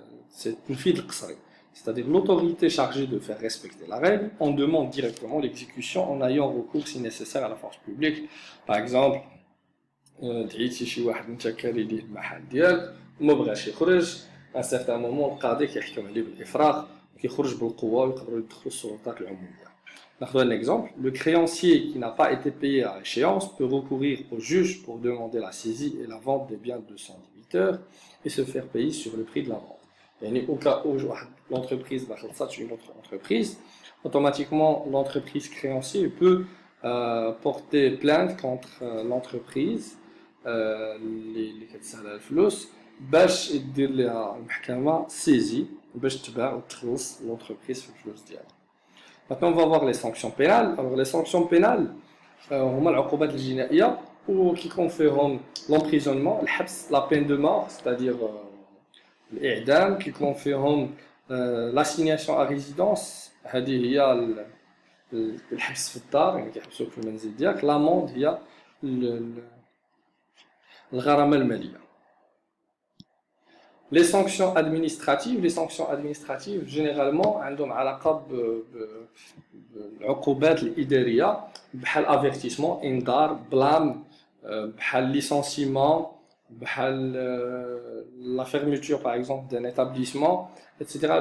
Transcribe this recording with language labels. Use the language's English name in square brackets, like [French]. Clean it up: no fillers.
[French] C'est une fille de qasri, c'est-à-dire l'autorité chargée de faire respecter la règle, on demande directement l'exécution en ayant recours si nécessaire à la force publique. [Arabic] Par exemple, دعيتي شي واحد انت كاري ليه المحل ديالك وما بغاش يخرج [French] à un certain moment [Arabic] القاضي كيحكم عليه بالافراغ وكيخرج بالقوه ويقدروا يدخلوا السلطات العموميه. [French] ناخذ un exemple, le créancier qui n'a pas été payé à échéance peut recourir au juge pour demander la saisie et la vente des biens de son débiteur et se faire payer sur le prix de la vente. يعني au cas où l'entreprise va خلصات une autre entreprise, automatiquement l'entreprise créancier peut porter plainte contre l'entreprise [Arabic] اللي كتسهل الفلوس باش يدير لها المحكمه سيزي باش تباع وتخلص [French] l'entreprise [Arabic] في الفلوس ديالها. [French] Maintenant, on va voir les sanctions pénales. Alors, les sanctions pénales, on a [Arabic] العقوبات الجنائية [French] qui confèrent l'emprisonnement, la peine de mort, c'est-à-dire l'إعدام, qui confèrent l'assignation à résidence, [Arabic] هذه هي الحبس في الدار يعني كيحبسوك في المنزل ديالك. l'amende هي الغرامة المالية. [French] Les sanctions administratives généralement [Arabic] عندهم علاقة بالعقوبات الإدارية بحال [French] avertissement, انذار, blâme, بحال licenciement, بحال la fermeture par exemple d'un établissement, etc.